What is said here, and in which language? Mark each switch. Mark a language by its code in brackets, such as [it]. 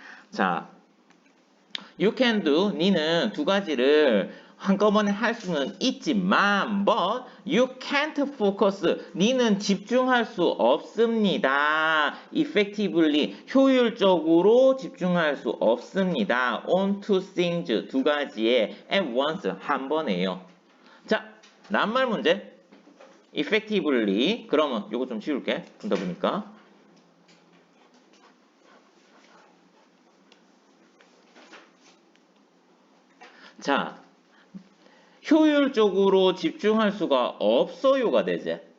[ko] 자, [en] you can do [ko] 니는 두 가지를 한꺼번에 할 수는 있지만 [en] but you can't focus [ko] 니는 집중할 수 없습니다. [en] effectively [ko] 효율적으로 집중할 수 없습니다. [en] on two things [ko] 두 가지에 [en] at once [ko] 한 번에요. 자, 낱말 문제 effectively 그러면 요거 좀 지울게. 그러다 보니까 자 효율적으로 집중할 수가 없어요가 되지.